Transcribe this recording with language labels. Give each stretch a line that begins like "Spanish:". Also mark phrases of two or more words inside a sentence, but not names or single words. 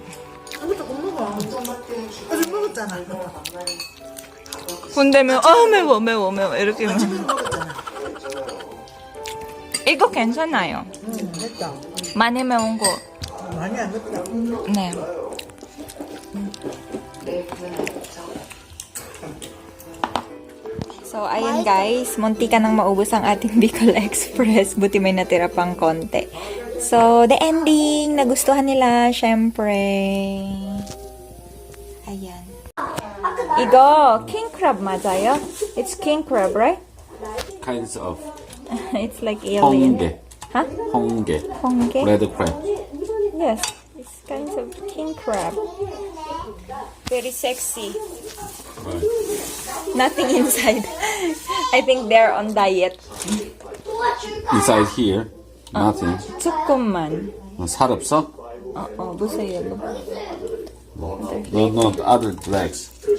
Korean: 이것도 못 먹어. 어제 먹었잖아. 근데 매워 이렇게 아침에 먹었잖아. 이거 괜찮아요. 됐다. 많이 매운 거. 많이 안 맵다. 네.
Filipino: So, ayun guys, munti ka nang maubos ang ating Bicol Express. Buti may natira pang konti. So,
English: the ending,
Filipino: nagustuhan nila, syempre. Ayan.
Korean: 이거
English: king crab
Korean: 맞아요?
English: It's king crab, right? kinds of It's like alien.
Korean: 홍게, Huh? 홍게, 홍게?
English: red crab. Yes, it's kinds of king crab. Very sexy. Right. Nothing inside. I think they're on diet. Inside here, nothing.
Korean: 조금만. 살 없어? 보세요.
English: No, other legs.